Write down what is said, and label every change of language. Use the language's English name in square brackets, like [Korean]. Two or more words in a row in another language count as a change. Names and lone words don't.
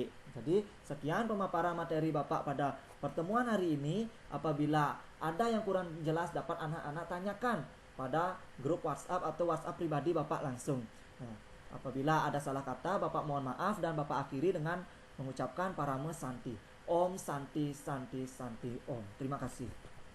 [Indonesian] Jadi sekian pemaparan materi Bapak pada pertemuan hari ini. Apabila ada yang kurang jelas dapat anak-anak tanyakan pada grup WhatsApp atau WhatsApp pribadi Bapak langsung. Nah, apabila ada salah kata Bapak mohon maaf dan Bapak akhiri dengan mengucapkan [Sanskrit] parame santi. Om santi santi santi om. [Indonesian] Terima kasih.